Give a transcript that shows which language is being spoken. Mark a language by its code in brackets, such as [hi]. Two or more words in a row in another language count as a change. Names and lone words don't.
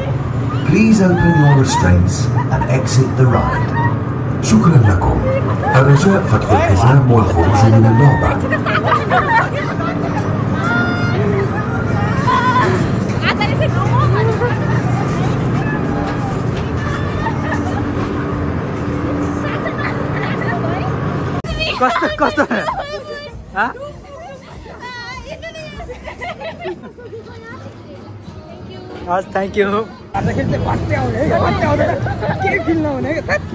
[en] Please open your restraints and exit the ride. [ar] شكرا لكم. الرجاء فتح الحزام والخروج من اللعبة. [ne] कस्तो कस्तो हस् [en] thank you [ne] आउँदाखेरि चाहिँ भट्टे आउने है भट्टे आउँदैन केही फिल नहुने क्या